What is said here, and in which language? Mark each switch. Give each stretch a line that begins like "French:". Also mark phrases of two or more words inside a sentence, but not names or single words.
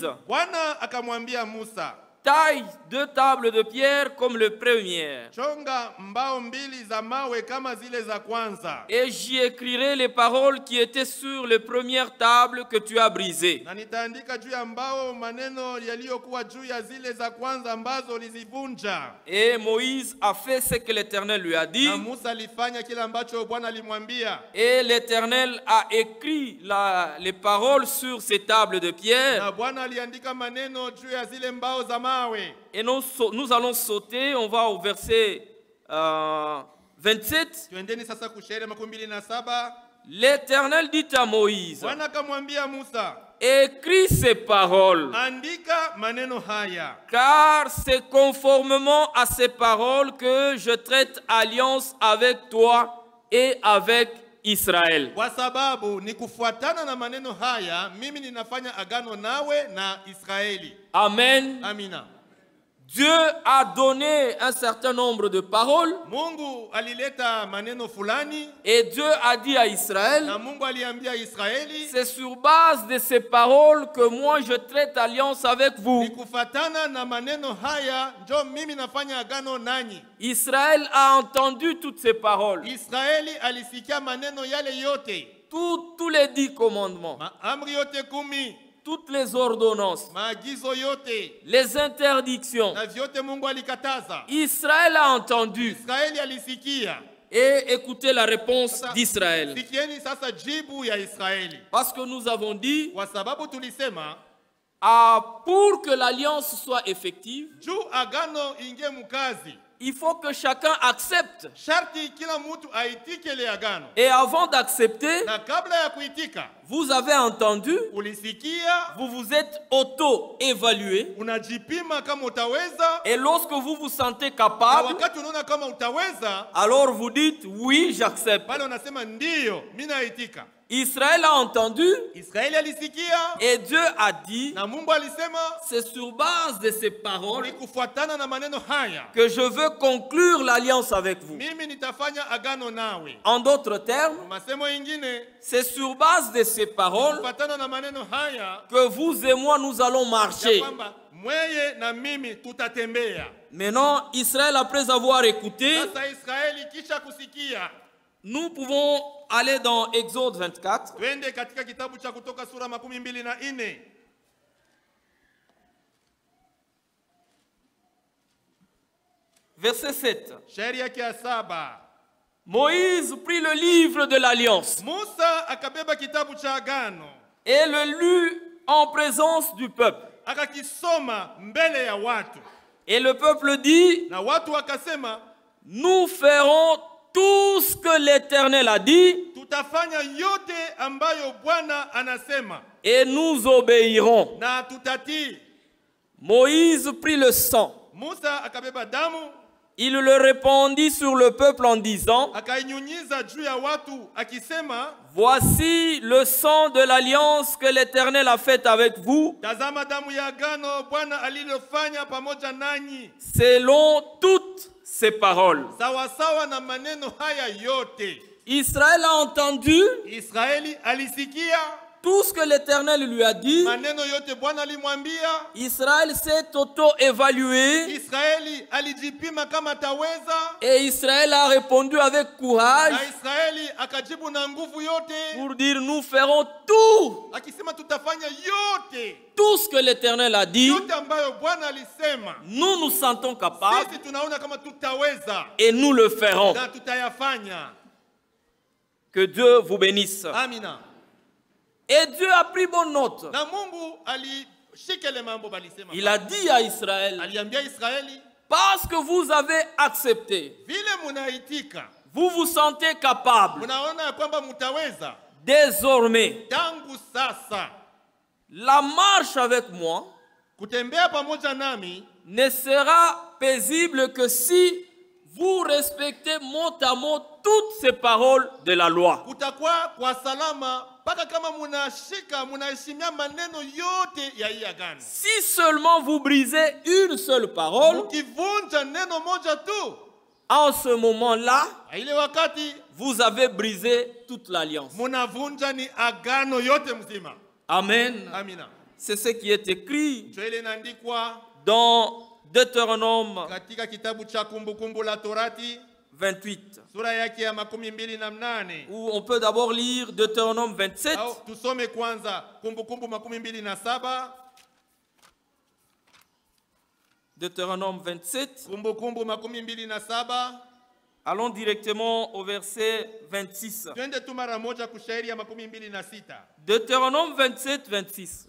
Swahili: Bwana akamwambia Musa,
French: taille 2 tables de pierre comme le premier,
Swahili: chonga mbao mbili za mawe kama zile za kwanza.
French: et j'y écrirai les paroles qui étaient sur les premières tables que tu as brisées.
Swahili: Na nitaandika juu ya mbao maneno yaliyokuwa juu ya zile za kwanza ambazo ulizivunja.
French: Et Moïse a fait ce que l'Éternel lui a dit.
Swahili: Na Musa alifanya kile ambacho Bwana alimwambia.
French: Et l'Éternel a écrit les paroles sur ces tables de pierre.
Swahili: Na Bwana aliandika maneno juu ya zile mbao za mawe.
French: Et nous allons sauter, on va au verset 27.
Swahili: Tuendeni sasa kushairi 27.
French: L'Éternel dit à Moïse,
Swahili: Bwana akamwambia Musa,
French: écris ces paroles,
Swahili: andika maneno haya,
French: car c'est conformément à ces paroles que je traite alliance avec toi et avec Israël.
Swahili: kwa sababu ni kufuatana na maneno haya mimi ninafanya agano nawe na Israeli.
French: Amen.
Swahili: Amina.
French: Dieu a donné un certain nombre de paroles
Swahili: Mungu alileta maneno fulani
French: et Dieu a dit à Israël,
Swahili: na Mungu aliambia Israeli,
French: c'est sur base de ces paroles que moi je traite alliance avec vous.
Swahili: ni kufuatana na maneno haya njo mimi nafanya agano nanyi.
French: Israël a entendu toutes ces paroles,
Swahili: Israeli alisikia maneno yale yote,
French: tous les 10 commandements,
Swahili: maamri yote 10,
French: toutes les ordonnances,
Swahili: maagizo yote
French: les interdictions.
Swahili: na vyote Mungu alikataza.
French: Israël a entendu.
Swahili: Israeli alisikia.
French: Et écoutez la réponse d'Israël.
Swahili: Sikieni sasa jibu ya Israeli.
French: Parce que nous avons dit,
Swahili: Kwa sababu tulisema
French: pour que l'alliance soit effective,
Swahili: juu agano ingie mukazi,
French: il faut que chacun accepte.
Swahili: sharti kila mtu aitike ile agano.
French: Et avant d'accepter,
Swahili: Na kabla ya kuitika,
French: Vous avez entendu,
Swahili: ulisikia,
French: vous vous êtes auto-évalué.
Swahili: unajipima kama utaweza,
French: Et lorsque vous vous sentez
Swahili: na
French: capable,
Swahili: wakati unaona kama utaweza,
French: alors vous dites oui, j'accepte.
Swahili: pale unasema ndiyo, mimi naitika.
French: Israël a entendu
Swahili: Israeli alisikia,
French: et Dieu a dit,
Swahili: na Mungu alisema,
French: c'est sur base de ces paroles
Swahili: ni kufuatana na maneno haya
French: que je veux conclure l'alliance avec vous.
Swahili: mimi nitafanya agano nawe.
French: En d'autres termes,
Swahili: Masemo ingine,
French: c'est sur base de ces paroles
Swahili: kufuatana na maneno haya
French: que vous et moi nous allons
Swahili: ya
French: marcher.
Swahili: kwamba mweye na mimi tutatembea.
French: Maintenant, Israël, après avoir écouté,
Swahili: Sasa Israeli kisha kusikia,
French: nous pouvons aller dans Exode 24,
Swahili: twende katika kitabu cha Kutoka sura 24,
French: verset 7.
Swahili: shairi yake ya 7.
French: Moïse prit le livre de l'Alliance
Swahili: Musa akabeba kitabu cha agano,
French: et le lut en présence du peuple.
Swahili: akakisoma mbele ya watu,
French: Et le peuple dit,
Swahili: na watu wakasema,
French: nous ferons tout ce que l'Éternel a dit
Swahili: tutafanya yote ambayo Bwana anasema
French: et nous obéirons.
Swahili: na tutatii.
French: Moïse prit le sang.
Swahili: Musa akabeba damu,
French: Il le répandit sur le peuple en disant,
Swahili: akainyunyiza juu ya watu akisema,
French: voici le sang de l'alliance que l'Éternel a faite avec vous,
Swahili: tazama damu ya agano Bwana alilofanya pamoja nanyi,
French: selon toutes ces paroles.
Swahili: sawa sawa na maneno haya yote.
French: Israël a entendu
Swahili: Israeli alisikia
French: tout ce que l'Éternel lui a dit.
Swahili: maneno yote Bwana alimwambia.
French: Israël s'est auto-évalué
Swahili: Israeli alijipima kama taweza,
French: et Israël a répondu avec courage
Swahili: na Israeli akajibu na nguvu yote
French: pour dire nous ferons tout,
Swahili: akisema tutafanya yote,
French: tout ce que l'Éternel a dit.
Swahili: yote ambayo Bwana alisema.
French: Nous nous sentons capables
Swahili: Sisi tunaona kama tutaweza
French: et nous le ferons.
Swahili: na tutayafanya.
French: Que Dieu vous bénisse.
Swahili: Amina.
French: Et Dieu a pris bonne note.
Swahili: Na Mungu alishika ile mambo balisema.
French: Il a dit à Israël,
Swahili: Aliambia Israeli,
French: parce que vous avez accepté,
Swahili: vile munaitika,
French: vous vous sentez capable,
Swahili: munaona ya kwamba mutaweza,
French: désormais,
Swahili: tangu sasa
French: la marche avec moi
Swahili: kutembea pamoja nami
French: ne sera paisible que si vous respectez mot à mot toutes ces paroles de la loi.
Swahili: kutakuwa kwa salama mpaka kama munaheshimia maneno yote ya hii agano.
French: Si seulement vous brisez une seule parole,
Swahili: Mukivunja neno moja tu,
French: en ce moment-là,
Swahili: ile wakati
French: vous avez brisé toute l'alliance.
Swahili: munavunja ni agano yote mzima.
French: Amen.
Swahili: Amina.
French: C'est ce qui est écrit
Swahili: Ndio ile inaandikwa
French: dans Deutéronome
Swahili: katika kitabu cha Kumbukumbu la Torati
French: 28.
Swahili: sura yake ya 28,
French: Ou on peut d'abord lire Deutéronome 27.
Swahili: au tusome kwanza Kumbukumbu 27.
French: Deutéronome 27.
Swahili: Kumbukumbu 27.
French: Allons directement au verset 26.
Swahili: Twende tu mara moja kushairi ya 26.
French: Deutéronome 27, 26.